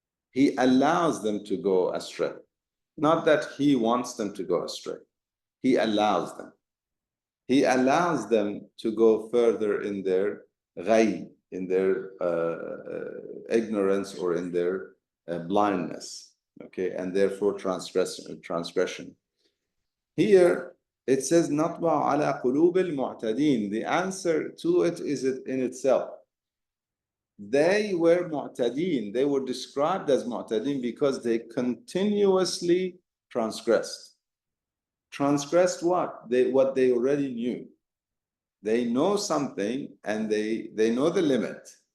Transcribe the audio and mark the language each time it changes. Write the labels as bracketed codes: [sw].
[en] He allows them to go astray. Not that He wants them to go astray. He allows them. He allows them to go further in their ghay, in their ignorance or in their blindness, okay, and therefore transgression. Here it says [ar] نطبع على قلوب المعتدين. [en] The answer to it is in itself. They were mu'tadeen. They were described as mu'tadeen because they continuously transgressed. Transgressed what? What they already knew. They know something and they know the limit.